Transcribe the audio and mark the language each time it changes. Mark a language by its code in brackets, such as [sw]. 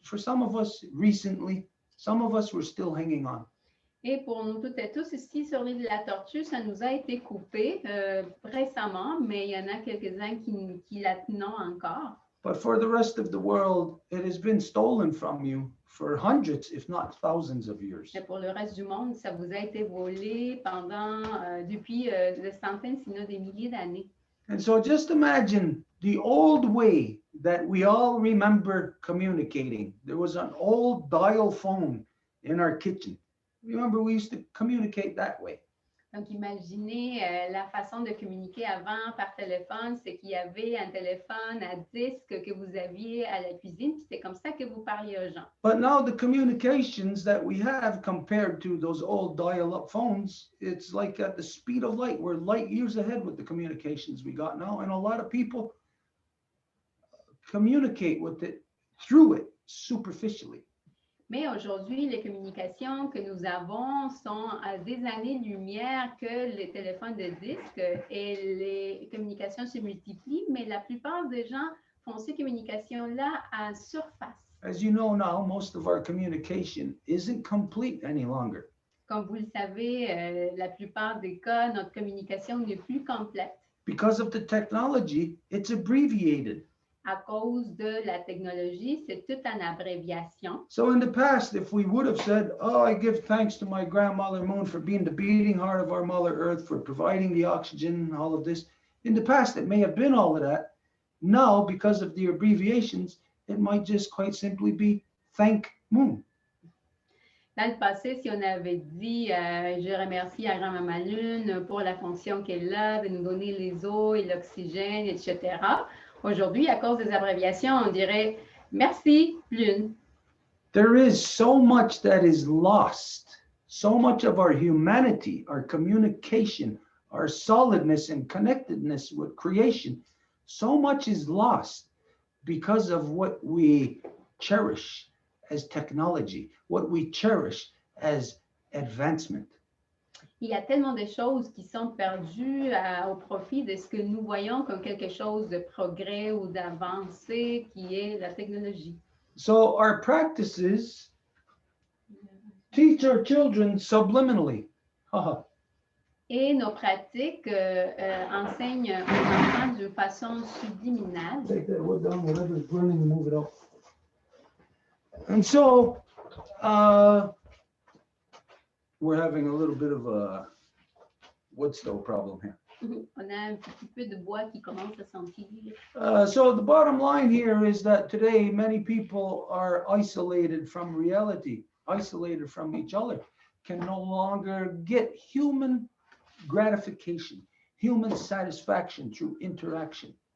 [en] For some of us recently, some of us were still hanging on. [fr] Et pour nous toutes et tous ici sur l'île de la Tortue, ça nous a été coupé récemment, mais il y en a quelques-uns qui la tenons encore. [en] But for the rest of the world, it has been stolen from you for hundreds, if not thousands of years. [fr] Mais pour le reste du monde, ça vous a été volé depuis des centaines, sinon des milliers d'années. [en] And so just imagine the old way that we all remember communicating. There was an old dial phone in our kitchen. Remember, we used to communicate that way. [fr] Donc, imaginez la façon de communiquer avant par téléphone, c'est qu'il y avait un téléphone à disque que vous aviez à la cuisine, puis c'est comme ça que vous parliez aux gens. [en] But now the communications that we have compared to those old dial-up phones, it's like at the speed of light. We're light years ahead with the communications we got now, and a lot of people communicate with it, through it, superficially. [fr] Mais aujourd'hui, les communications que nous avons sont à des années-lumière que les téléphones de disque et les communications se multiplient, mais la plupart des gens font ces communications-là à surface. [en] As you know now, most of our communication isn't complete any longer. [fr] Comme vous le savez, la plupart des cas, notre communication n'est plus complète. [en] Because of the technology, it's abbreviated. [fr] À cause de la technologie, c'est toute une abréviation. [en] So in the past, if we would have said, oh, I give thanks to my grandmother Moon for being the beating heart of our Mother Earth, for providing the oxygen and all of this. In the past, it may have been all of that. Now, because of the abbreviations, it might just quite simply be thank Moon. [fr] Dans le passé, si on avait dit je remercie à Grand-Maman Lune pour la fonction qu'elle a de nous donner les eaux et l'oxygène, etc. Aujourd'hui, à cause des abréviations, on dirait merci Lune. [en] There is so much that is lost, so much of our humanity, our communication, our solidness and connectedness with creation, so much is lost because of what we cherish as technology, what we cherish as advancement. [fr] Il y a tellement de choses qui sont perdues au profit de ce que nous voyons comme quelque chose de progrès ou d'avancée qui est la technologie. [en] So our practices teach our children subliminally. [fr] Et nos pratiques enseignent aux enfants d'une façon subliminale. [en] Take that wood down, whatever is burning, move it out. And so we're having a little bit of a wood stove problem here. [fr] On a un petit peu de bois qui commence à sentir. [en] So the bottom line here is that today many people are isolated from reality, isolated from each other, can no longer get human gratification, human satisfaction through interaction.